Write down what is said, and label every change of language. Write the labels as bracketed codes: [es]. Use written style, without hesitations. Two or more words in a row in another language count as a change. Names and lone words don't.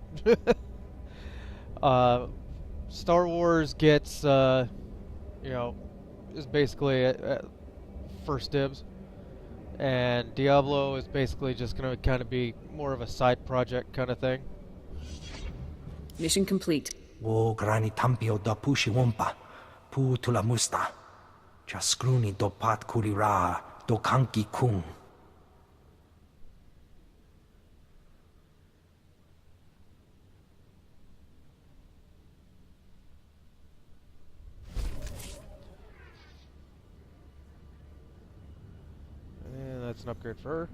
[en] Star Wars gets, is basically first dibs. And Diablo is basically just going to kind of be more of a side project kind of thing. Mission complete. Wo grani tampio da pushi wompa, pu tula musta. Jaskruni do pat kulira, do kanki kung. And that's an upgrade for her.